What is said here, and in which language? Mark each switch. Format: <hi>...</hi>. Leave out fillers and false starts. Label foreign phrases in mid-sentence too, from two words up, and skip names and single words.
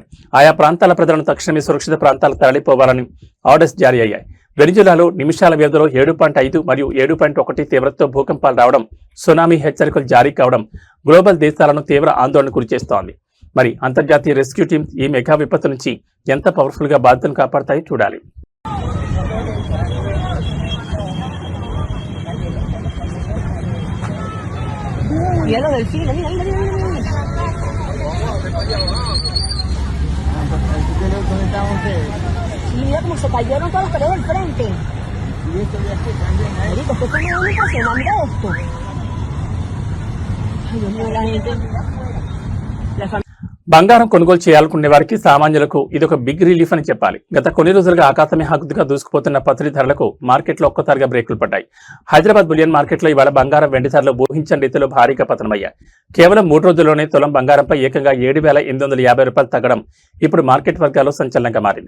<te>ఆయా ప్రాంతాల ప్రజలను తక్షణమే సురక్షిత ప్రాంతాలకు తరలిపోవాలని ఆర్డర్స్ జారీ అయ్యాయి. వెనిజులాలో నిమిషాల వ్యవధిలో 7.5 మరియు 7.1 తీవ్రతతో భూకంపాలు రావడం, సునామీ హెచ్చరికలు జారీ కావడం గ్లోబల్ దేశాలను తీవ్ర ఆందోళన గురిచేస్తోంది. మరి అంతర్జాతీయ</te> <en>rescue teams</en> <te>ఈ మెగా విపత్తు నుంచి ఎంత పవర్ఫుల్ గా బాధితులను కాపాడతాయో చూడాలి.</te> <es>Mira del cine, mira, mira, mira, mira. Y mira cómo se cayeron todos los paredes del frente. Marico, ¿qué está muy impresionante esto? Ay, Dios mío, la gente. La familia.</es> <te>బంగారం కొనుగోలు చేయాలనుకునే వారికి సామాన్యులకు ఇదొక</te> <en>big relief</en> <te>అని చెప్పాలి. గత కొన్ని రోజులుగా ఆకాశమే హద్దుగా దూసుకుపోతున్న పసిడి ధరలకు మార్కెట్లో ఒక్కసారిగా బ్రేకులు పడ్డాయి. హైదరాబాద్</te> <en>bullion marketలో</en> <te>ఇవాళ బంగారం వెండి ధరలు ఊహించని రీతిలో భారీగా పతనమయ్యాయి. కేవలం 3 రోజుల్లోనే తులం బంగారంపై ఏకంగా 7,850 రూపాయలు తగ్గడం ఇప్పుడు మార్కెట్ వర్గాల్లో సంచలనంగా మారింది.</te>